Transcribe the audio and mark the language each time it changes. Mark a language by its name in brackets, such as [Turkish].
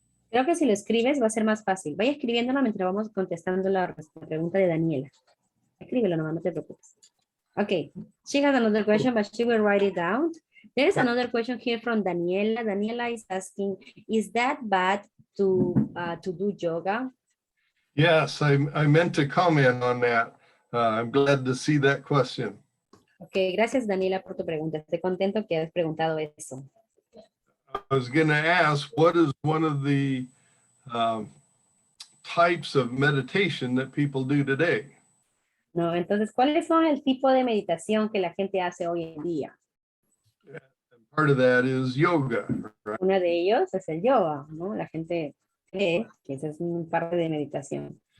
[Spanish] Creo que si lo escribes va a ser más fácil. Vaya escribiéndolo mientras vamos contestando la pregunta de Daniela. Escríbelo nomás, no te preocupes. [English] Okay, she has another question, but she will write it down. There is another question here from Daniela. Daniela is asking, is that bad to do yoga? Yes, I meant to comment on that. I'm glad to see that question. [Spanish] Okay, gracias Daniela por tu pregunta. Estoy contento que hayas preguntado eso. [English] I was going to ask, what is one of the types of meditation that people do today? [Spanish] No, entonces, ¿cuáles son el tipo de meditación que la gente hace hoy en día? [English] Part of that is yoga, right? [Spanish] Uno de ellos es el yoga, ¿no? La gente cree que esa es una parte de meditación.